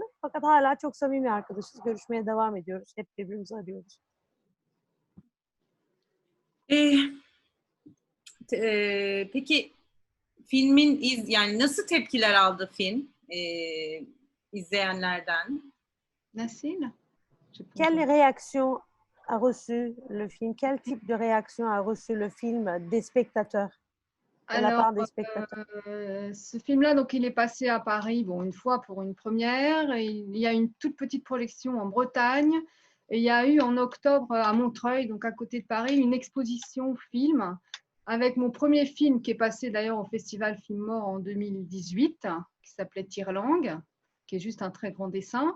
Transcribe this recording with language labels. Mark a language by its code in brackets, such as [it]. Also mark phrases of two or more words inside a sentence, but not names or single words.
[tr] Fakat hala çok samimi arkadaşız. Görüşmeye devam ediyoruz. Hep birbirimizi arıyoruz. Peki filmin yani nasıl tepkiler aldı film izleyenlerden? Nasıl? [fr] Quelle réaction a reçu le film? Quel type de réaction a reçu le film des spectateurs? De la part des spectateurs. Ce film-là, donc, il est passé à Paris, bon, une fois pour une première. Et il y a une toute petite projection en Bretagne. Et il y a eu en octobre à Montreuil, donc à côté de Paris, une exposition film avec mon premier film qui est passé d'ailleurs au Festival Film Mort en 2018, qui s'appelait Tire-Langue, qui est juste un très grand dessin.